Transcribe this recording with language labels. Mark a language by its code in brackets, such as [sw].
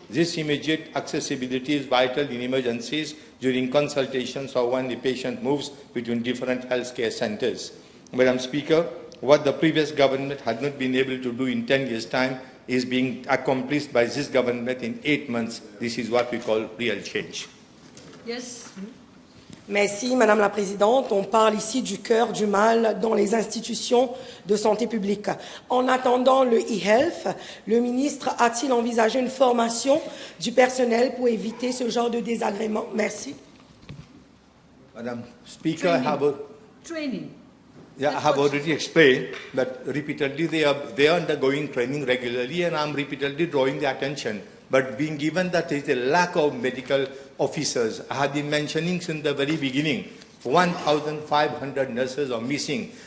[en] This immediate accessibility is vital in emergencies, during consultations, or when the patient moves between different healthcare centers. Madam Speaker, what the previous government had not been able to do in 10 years' time is being accomplished by this government in 8 months. This is what we call real change. Yes. [fr] Merci, Madame la Présidente. On parle ici du cœur du mal dans les institutions de santé publique. En attendant le e-health, le ministre a-t-il envisagé une formation du personnel pour éviter ce genre de désagrément? Merci. [en] Madam Speaker, Training. I have already explained that repeatedly they are undergoing training regularly, and I'm repeatedly drawing the attention. But being given that there is a lack of medical officers, I have been mentioning since the very beginning, 1,500 nurses are missing.